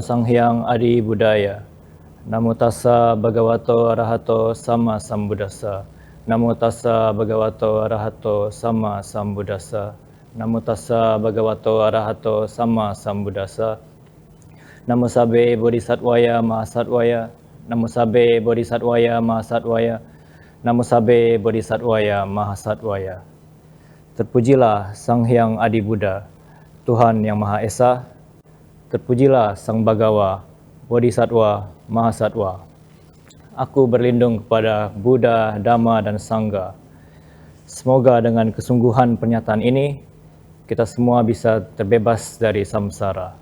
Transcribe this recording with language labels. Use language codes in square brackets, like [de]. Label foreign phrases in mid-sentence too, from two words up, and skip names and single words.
[pi] Sang Hyang Adi Budaya, Namo Tassa Bhagavato Arahato Sama Sambuddhassa, Namo Tassa Bhagavato Arahato Sama Sambuddhassa, Namo Tassa Bhagavato Arahato Sama Sambuddhassa, Namo Sabbe Bodhisattvaya Mahasattvaya, Namo Sabbe Bodhisattvaya Mahasattvaya, Namo Sabbe Bodhisattvaya Mahasattvaya. [id] Terpujilah Sang Hyang Adi Buddha, Tuhan Yang Maha Esa. Terpujilah Sang Bhagawa, Bodhisattva, Mahasattva. Aku berlindung kepada Buddha, Dhamma, dan Sangha. Semoga dengan kesungguhan pernyataan ini, kita semua bisa terbebas dari samsara.